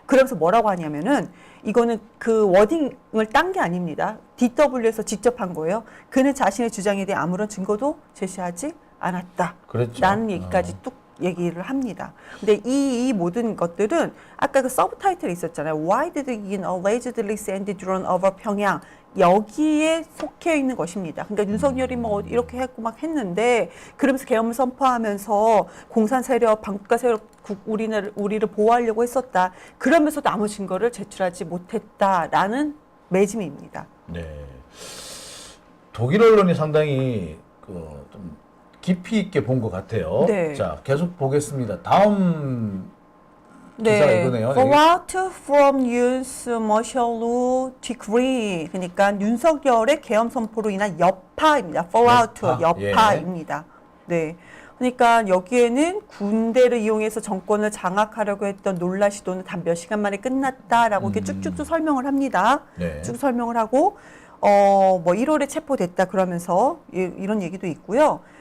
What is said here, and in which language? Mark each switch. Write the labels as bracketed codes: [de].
[ko] 그러면서 뭐라고 하냐면은 이거는 그 워딩을 딴 게 아닙니다. DW에서 직접 한 거예요. 그는 자신의 주장에 대해 아무런 증거도 제시하지 않았다. 그랬죠. 라는 얘기까지 뚝 얘기를 합니다. 근데 이 모든 것들은 아까 그 서브타이틀이 있었잖아요. [en] Why did the UN allegedly send the drone over 평양? [ko] 여기에 속해 있는 것입니다. 그러니까 윤석열이 뭐 이렇게 했고 막 했는데 그러면서 계엄을 선포하면서 공산 세력, 반국가 세력 우리를 보호하려고 했었다. 그러면서도 아무 증거를 제출하지 못했다라는 매짐입니다. 네. 독일 언론이 상당히 좀 깊이 있게 본 것 같아요. 네. 자, 계속 보겠습니다. 다음 기사가 이거네요. [en] Fallout from Yoon's martial decree. [ko] 그러니까 윤석열의 계엄 선포로 인한 여파입니다. Fallout, 여파입니다. 네. 그러니까 여기에는 군대를 이용해서 정권을 장악하려고 했던 놀라 시도는 단 몇 시간 만에 끝났다라고 이렇게 쭉쭉 설명을 합니다. 네. 쭉 설명을 하고 뭐 1월에 체포됐다 그러면서 이런 얘기도 있고요.